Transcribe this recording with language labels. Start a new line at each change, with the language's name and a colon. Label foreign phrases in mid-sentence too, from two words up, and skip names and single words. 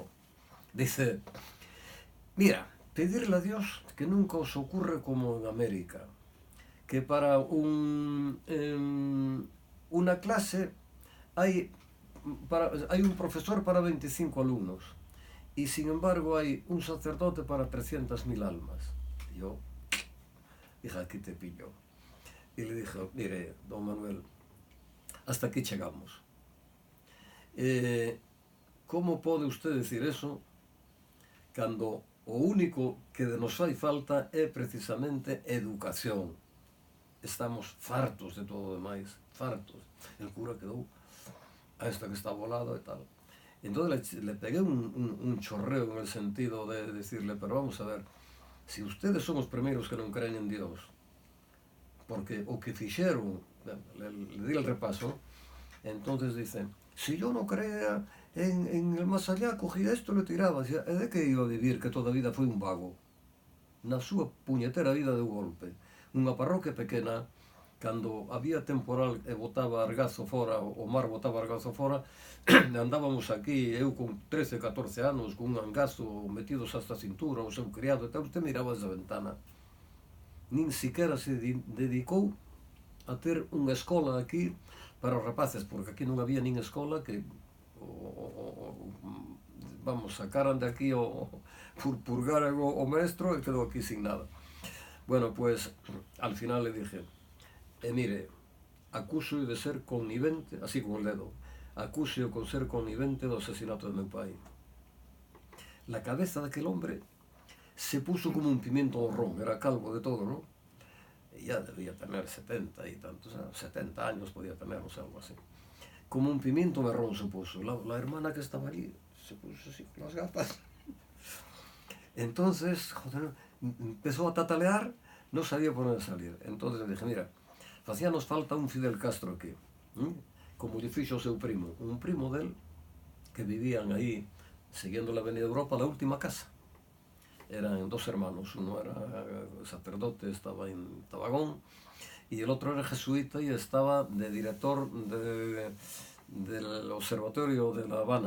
Spanish: Dice, mira, pedirle a Dios que nunca os ocurre como en América, que para una clase hay un profesor para 25 alumnos y sin embargo hay un sacerdote para 300.000 almas. Y yo dije, aquí te pillo. Y le dije, mire,
Galician: don Manuel, hasta aquí chegamos. Como pode usted decir eso cando o único que nos fai falta é precisamente educación? Estamos fartos de todo o demais, fartos. El cura quedou a esta que está volado e tal.
Spanish: Entonces le pegué un chorreo en el sentido de decirle, pero vamos a ver, si ustedes son
Galician: os primeiros que non creen en Dios, porque o que fixeron,
Spanish: le di el repaso, entonces dicen, si yo no creía en el más allá, cogía esto y lo tiraba, decía, ¿de qué iba a vivir que
Galician: toda a vida foi un vago?
Spanish: Na súa puñetera vida de golpe. Unha parroquia pequena, cando había temporal e botaba argazo fora, o mar botaba argazo fora, andábamos aquí, eu con 13, 14 anos, con un angazo metidos hasta a cintura, o seu criado e tal, usted miraba desde a ventana. Nin siquiera se dedicou a ter unha escola aquí para os rapaces, porque aquí non había nin escola que vamos, sacaran de aquí o purgaran o maestro e quedou aquí sin nada. Bueno, pues al final le dije, mire, acuso de ser connivente, así con el dedo, acuso con ser connivente
Galician: do asesinato de meu pai.
Spanish: La cabeza de aquel hombre se puso como un pimiento ron, era calvo de todo, ¿no? Y ya debía tener 70 y tantos, 70 años podía tener, o sea, algo así. Como un pimiento marrón se puso. La hermana que estaba allí se puso así con las gafas. Entonces, joder, empezó a tatalear, no sabía por dónde salir. Entonces le dije, mira, facía nos falta un Fidel Castro aquí,
Galician: como lle fixo o seu primo,
Spanish: un primo del que vivían aí, siguiendo la Avenida Europa, la última casa. Eran dos hermanos, uno era sacerdote, estaba en Tabagón, y el otro era jesuita y estaba de director del Observatorio de La Habana.